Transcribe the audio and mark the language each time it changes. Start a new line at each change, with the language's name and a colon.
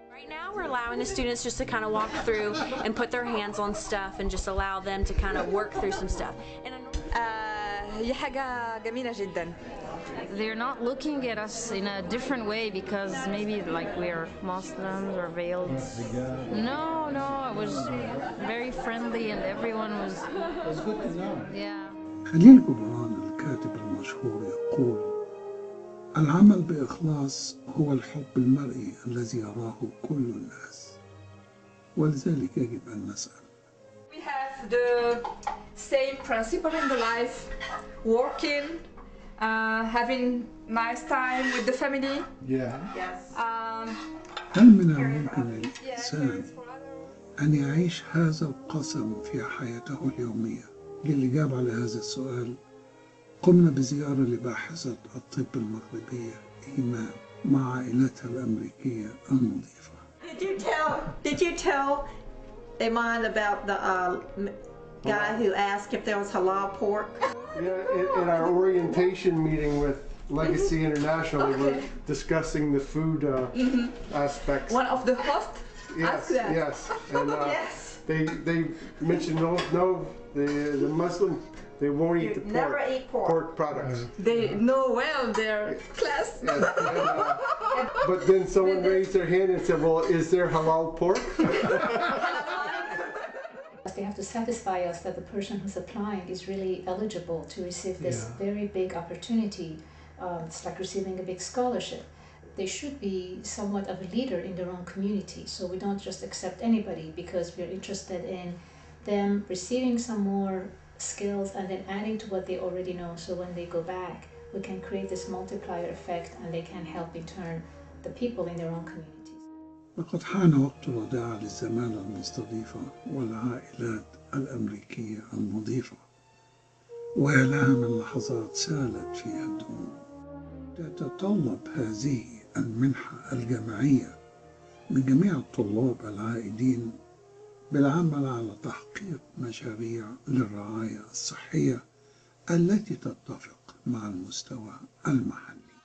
English: Right now we're allowing the students just to kind of walk through and put their hands on stuff and just allow them to kind of work through some stuff.
Arabic: هي حاجة جميلة جدا.
English: They're not looking at us in a different way because maybe like we're Muslims or veiled. No, it was very friendly and everyone was. It was good to know. Yeah.
Arabic: خليل جبران الكاتب المشهور يقول: العمل بإخلاص هو الحب المرئي الذي يراه كل الناس، ولذلك يجب أن نسأل.
English: We have the same principle in the life, working, having nice time with the family. Yeah. Yes.
Arabic: هل من الممكن للإنسان أن يعيش هذا القسم في حياته اليومية؟ للإجابة على هذا السؤال قمنا بزيارة لباحثة الطب المغربية إيمان مع عائلتها الأمريكية المضيفة.
English: Did you tell Iman about the guy who asked if there was halal pork? Yeah, in our orientation meeting with Legacy International, we were discussing the food aspects. One of the hosts asked that. Yes, and yes. they mentioned the Muslim, they won't eat the pork. Never eat pork products. They know well their class. Yes, but then someone raised their hand and said, "Well, is there halal pork?" They have to satisfy us that the person who's applying is really eligible to receive this very big opportunity. It's like receiving a big scholarship. They should be somewhat of a leader in their own community, so we don't just accept anybody because we're interested in them receiving some more skills and then adding to what they already know, so when they go back we can create this multiplier effect and they can help in turn the people in their own communities.
Arabic: لقد حان وقت الوداع للزمالة المستضيفة والعائلات الأمريكية المضيفة، ويا لها من لحظات سالت فيها الدموع. تتطلب هذه المنحة الجامعية من جميع الطلاب العائدين بالعمل على تحقيق مشاريع للرعاية الصحية التي تتفق مع المستوى المحلي.